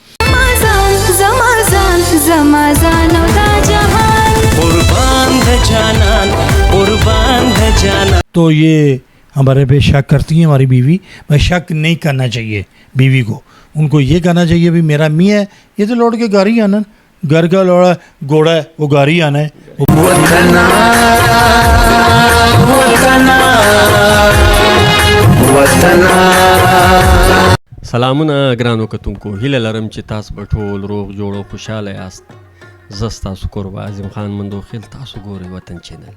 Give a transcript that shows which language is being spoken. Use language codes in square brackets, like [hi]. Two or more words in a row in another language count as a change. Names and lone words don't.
[ps] قربان دے جانان، قربان دے جانان. [ur] تو یہ ہمارے پہ شک کرتی ہیں ہماری بیوی. میں شک نہیں کرنا چاہیے بیوی کو. ان کو یہ کہنا چاہیے بھی میرا میاں ہے، یہ تو لوٹ کے گھر ہی آنا. گھر کا لوڑا گھوڑا ہے، وہ گھر ہی آنا ہے. [ps] سلامونه ګرانو کتونکو، هیله لرم چې تاسو به ټول روغ جوړ او خوشحاله یاست. زه ستاسو کوربه اعظم خان مندوخیل، تاسو ګورئ وطن چینل.